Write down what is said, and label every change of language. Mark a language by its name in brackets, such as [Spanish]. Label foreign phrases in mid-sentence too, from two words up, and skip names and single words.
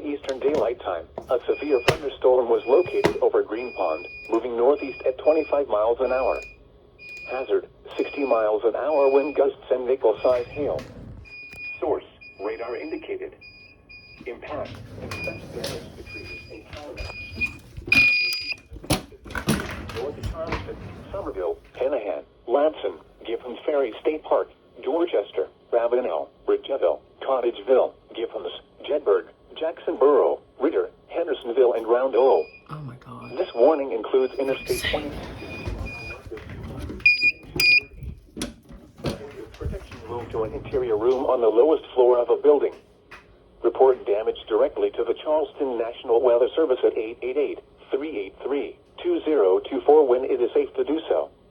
[English] Eastern Daylight Time, a severe thunderstorm was located over Green Pond, moving northeast at 25 miles an hour. Hazard, 60 miles an hour wind gusts and nickel-sized hail. Source, radar indicated. Impact, expect damage to trees and power lines. North of Charleston, Somerville, Hanahan, Lamson, Giffords Ferry State Park, Dorchester, Ravenel, Ridgeville, Cottageville, Giffords, Jedburgh, Jacksonboro, Ritter, Hendersonville, and Round O. Oh my God. This warning includes Interstate 20. Protection move to an interior room on the lowest floor of a building. Report damage directly to the Charleston National Weather Service at 888-383-2024 when it is safe to do so.